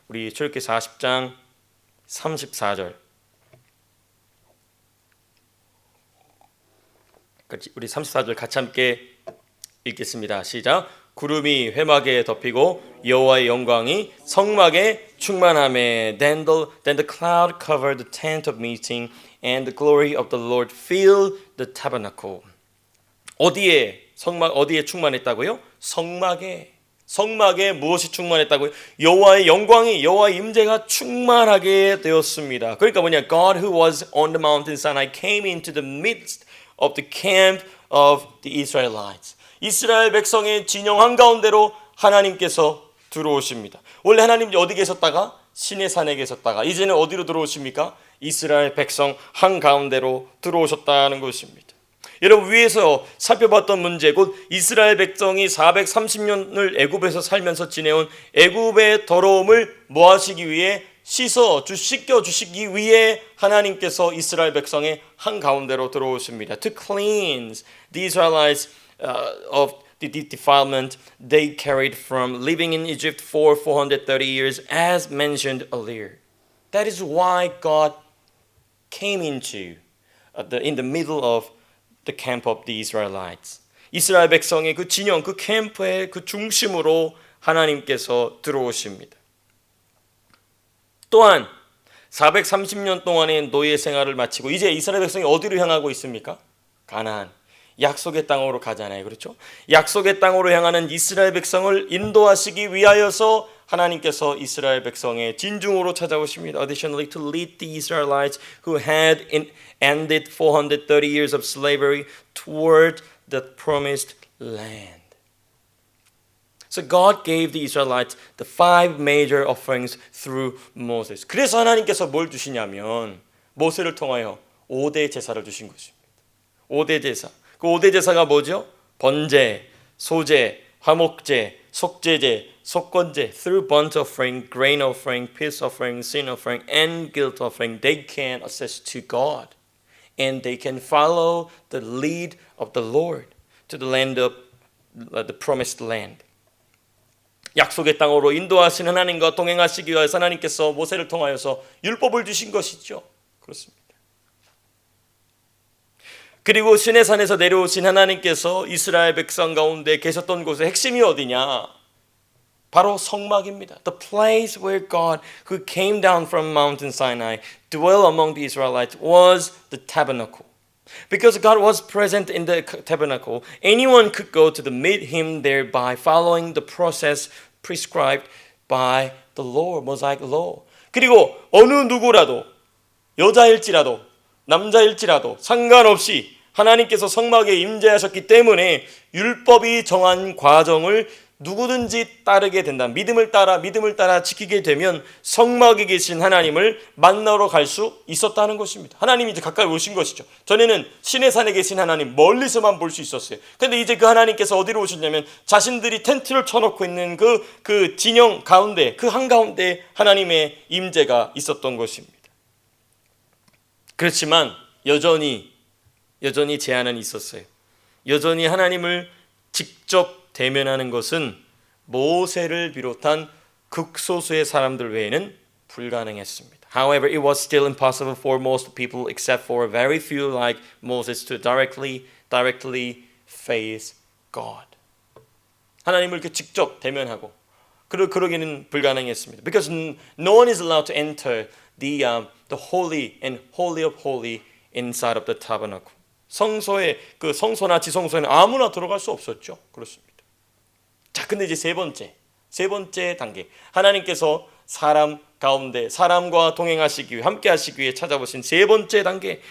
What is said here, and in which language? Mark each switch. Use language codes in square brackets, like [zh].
[ko] 우리 출애굽기 40장 34절. 우리 34절 같이 함께 읽겠습니다. 시작. 구름이 회막에 덮이고 여호와의 영광이 성막에 충만하매 [en] then the cloud covered the tent of meeting and the glory of the Lord filled the tabernacle. [ko] 어디에 충만했다고요? 성막에 무엇이 충만했다고요? 여호와의 영광이, 여호와의 임재가 충만하게 되었습니다. 그러니까 뭐냐? [en] God who was on the mountain Sinai came into the midst of the camp of the Israelites. [ko] 이스라엘 백성의 진영 한가운데로 하나님께서 들어오십니다. 원래 하나님 어디 계셨다가? 신의 산에 계셨다가 이제는 어디로 들어오십니까? 이스라엘 백성 한가운데로 들어오셨다는 것입니다. 여러분 위에서 살펴봤던 문제 곧 이스라엘 백성이 430년을 애굽에서 살면서 지내온 애굽의 더러움을 뭐하시기 위해 씻겨 주시기 위해 하나님께서 이스라엘 백성의 한가운데로 들어오십니다. [en] To cleanse the Israelites of the defilement they carried from living in Egypt for 430 years as mentioned earlier. That is why God came into in the middle of the camp of the Israelites. [ko] 이스라엘 백성의 그 진영, 그 캠프의 그 중심으로 하나님께서 들어오십니다. 또한 430년 동안의 노예 생활을 마치고 이제 이스라엘 백성이 어디로 향하고 있습니까? 가나안. 약속의 땅으로 가잖아요. 그렇죠? 약속의 땅으로 향하는 이스라엘 백성을 인도하시기 위하여서 하나님께서 이스라엘 백성의 진중으로 찾아오십니다. [en] Additionally, to lead the Israelites who had ended 430 years of slavery toward the promised land. So God gave the Israelites the 5 major offerings through Moses. [ko] 그래서 하나님께서 뭘 주시냐면 모세를 통하여 5대 제사를 주신 것입니다. 5대 제사. 그 5대 제사가 뭐죠? 번제, 소제, 화목제, 속죄제, 속건제, [en] through burnt offering, grain offering, peace offering, sin offering, and guilt offering, they can access to God, and they can follow the lead of the Lord to the land of the promised land. [ko] 약속의 땅으로 인도하신 하나님과 동행하시기 위해서 하나님께서 모세를 통하여서 율법을 주신 것이죠. 그렇습니다. 그리고 신의 산에서 내려오신 하나님께서 이스라엘 백성 가운데 계셨던 곳의 핵심이 어디냐? 바로 성막입니다. [en] The place where God, who came down from Mountain Sinai, dwell among the Israelites was the tabernacle. Because God was present in the tabernacle, anyone could go to meet him there by following the process prescribed by the law, Mosaic law. [ko] 그리고 어느 누구라도 여자일지라도 남자일지라도 상관없이 하나님께서 성막에 임재하셨기 때문에 율법이 정한 과정을 누구든지 따르게 된다. 믿음을 따라 지키게 되면 성막에 계신 하나님을 만나러 갈 수 있었다는 것입니다. 하나님이 이제 가까이 오신 것이죠. 전에는 신의 산에 계신 하나님 멀리서만 볼 수 있었어요. 그런데 이제 그 하나님께서 어디로 오셨냐면 자신들이 텐트를 쳐놓고 있는 그 진영 가운데, 그 한가운데 하나님의 임재가 있었던 것입니다. 그렇지만 여전히 제한은 있었어요. 여전히 하나님을 직접 대면하는 것은 모세를 비롯한 극소수의 사람들 외에는 불가능했습니다. [en] However, it was still impossible for most people except for very few like Moses to directly face God. [ko] 하나님을 이렇게 직접 대면하고 그러기는 불가능했습니다. [en] Because no one is allowed to enter the holy and holy of holy inside of the tabernacle. [ko] 성소에 그 성소나 지성소에는 아무나 들어갈 수 없었죠. 그렇습니다. 자, 근데 이제 세 번째 단계. 하나님께서 사람 가운데 사람과 동행하시기 위해 함께 하시기 위해 찾아보신 세 번째 단계.